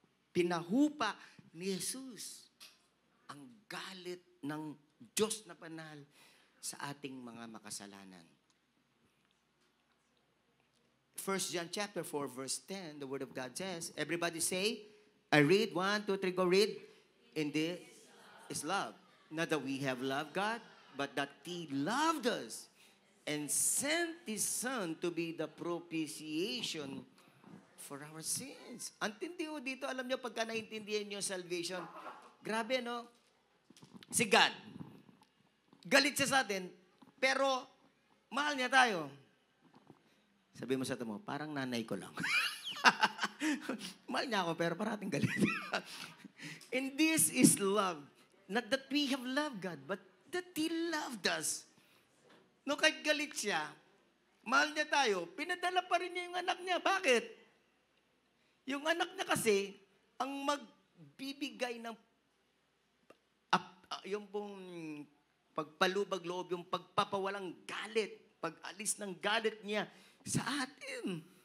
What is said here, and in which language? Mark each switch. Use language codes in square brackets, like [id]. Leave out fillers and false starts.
[tl] Pinahupa ni Jesus ang galit ng Diyos na banal sa ating mga makasalanan. [en] 1 John chapter 4 verse 10, the Word of God says, everybody say, I read, 1, 2, 3, go read. In this is love. Not that we have loved God, but that He loved us and sent His Son to be the propitiation for our sins. [tl] Antindi ho dito, alam niyo, pagka naintindihan niyo salvation, grabe, no? Si God, galit siya sa atin, pero mahal niya tayo. Sabi mo sa ito mo, parang nanay ko lang. Mahal niya ako, pero parating galit. [en] And this is love. Not that we have loved God, but that He loved us. [tl] No, kahit galit siya, mahal niya tayo, pinadala pa rin niya yung anak niya. Bakit? Yung anak niya kasi, ang magbibigay ng yung pong pagpalubag loob, yung pagpapawalang galit, pag-alis ng galit niya sa atin.